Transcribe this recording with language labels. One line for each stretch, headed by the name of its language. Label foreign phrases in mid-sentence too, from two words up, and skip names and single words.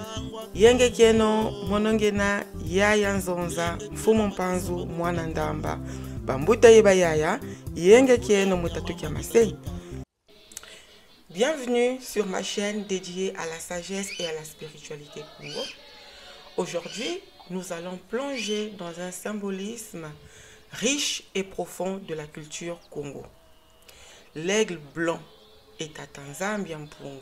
Kongo: Yenge kieno monongena yaya nzonza mfumu mpanzu mwana ndamba bambuta yeba yaya yenge kieno mutatu kia masei.
French: Bienvenue sur ma chaîne dédiée à la sagesse et à la spiritualité Congo. Aujourd'hui, nous allons plonger dans un symbolisme riche et profond de la culture Congo. L'aigle blanc est à Tanzambia Mpungu.